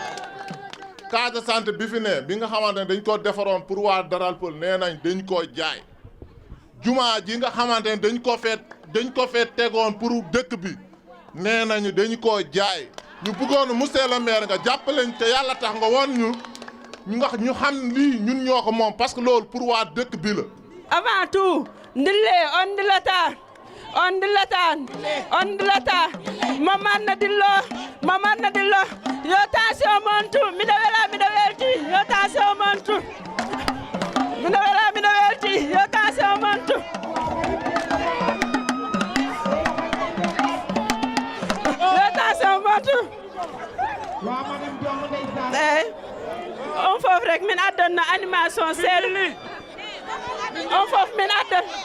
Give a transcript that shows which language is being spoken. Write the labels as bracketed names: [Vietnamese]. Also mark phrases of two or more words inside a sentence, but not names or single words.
[Wolof] fi ne bi nga xamante ne dañ ko defaroon pour waa Daral Peul nee nañ dañ koo jaay jumaa ji nga xamante ne dañ ko fee tegoon pour dëkk bi nee nañu dañ koo jaay ñu bëggoon [French] monsieur le maire [Wolof] nga jàppaleñ te yàlla tax nga woon ñu xam lii ñun ñoo ko moom [French] parce que [Wolof] loolu pour waa dëkk bi la. [French] avant tout [Fula] ndille on dilata mamanna dillo yo tension montu miɗo welti yo tension montu yo tension montu on fof rek min addonna animation seeɗa on fof min addon